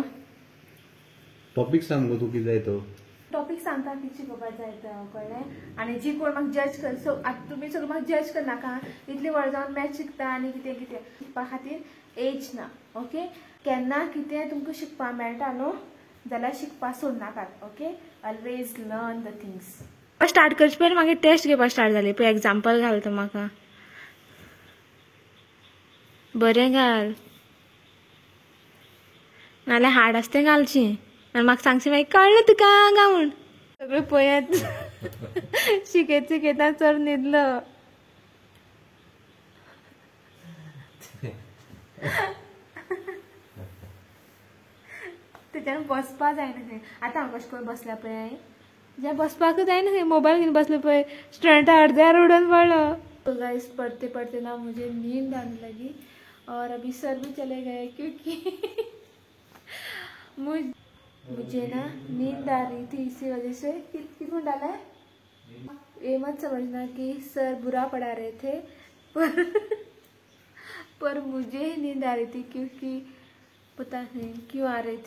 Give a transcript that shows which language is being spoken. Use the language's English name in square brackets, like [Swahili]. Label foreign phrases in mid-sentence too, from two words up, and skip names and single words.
[Konkani] टॉपीक सांग गो तूं कितें जाय तो. टॉपीक सांगता कितें शिकोवपाक जाय तो कळ्ळें. आनी जी कोण म्हाका जज कर सो आतां तुमी सगळें म्हाका जज करनाका. इतली व्हड जावन मॅथ्स शिकता आनी कितें कितें शिकपा खातीर एज ना ओके. केन्ना कितें तुमकां शिकपा मेळटा न्हू जाल्यार शिकपा सोडनाकात ओके. [English] always learn the things. [Konkani] स्टार्ट करचे पयलीं मागीर टेस्ट घेवपाक स्टार्ट जाली पळय. एग्जाम्पल घाल तो म्हाका. बरें घाल नाल्यार हार्ड आसा तें घालचें आनी म्हाका सांगचें मागीर कळ्ळें तुका गा म्हूण. सगळें पळयत शिकयत शिकयता चड न्हिदलो. तेच्यान बसपा जायना खंय. आतां हांव कशें करून बसल्या पळय जे बसपाकूच जायना खंय. मोबायल घेवन बसलो पळय स्टुडंटा अर्द्यार उडोवन पडलो. [Hindi] तो गाइस पढ़ते पढ़ते ना मुझे नींद आने लगी और अभी सर भी चले गए क्योंकि मुझे ना नींद आ रही थी. इसी वजह से कितना डाला है. ये मत समझना कि सर बुरा पढ़ा रहे थे पर मुझे ही नींद आ रही थी क्योंकि पता नहीं क्यों आ रही थी.